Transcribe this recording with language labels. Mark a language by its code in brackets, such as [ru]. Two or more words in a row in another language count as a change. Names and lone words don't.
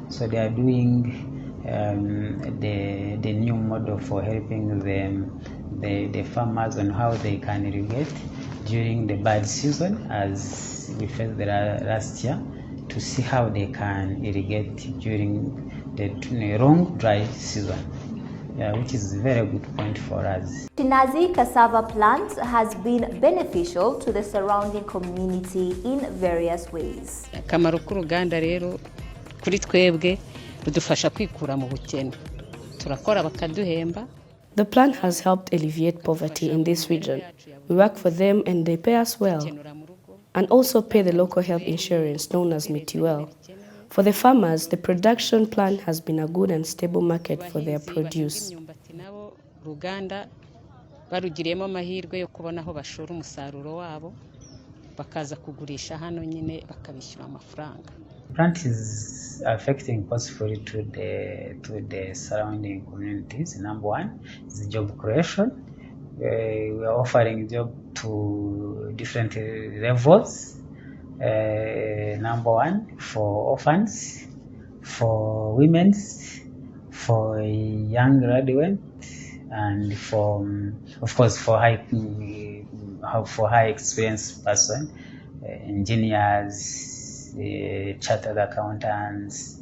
[en] So they are doing the new model for helping the farmers on how they can irrigate during the bad season, as we faced the last year, to see how they can irrigate during the long dry season, which is a very good point for us. Kinazi cassava plant has been beneficial to the surrounding community in various ways. [rw] Akamaro k'uruganda rero kuri twebwe rudufasha kwikura mu bukene. Turakora bakaduhemba. [en] The plant has helped alleviate poverty in this region. We work for them and they pay us well, and also pay the local health insurance known as Mitiwell. For the farmers, the production plant has been a good and stable market for their produce. [rw] Barugiriyemo amahirwe yo kubona aho bashora umusaruro wabo bakaza kugurisha hano nyine bakabishyura amafaranga. [en] Plant is affecting positively to the surrounding communities. Number one is job creation. We are offering job to different levels. Number one, for orphans, for women, for young graduates, and for, of course, for high experienced person, engineers, chartered accountants.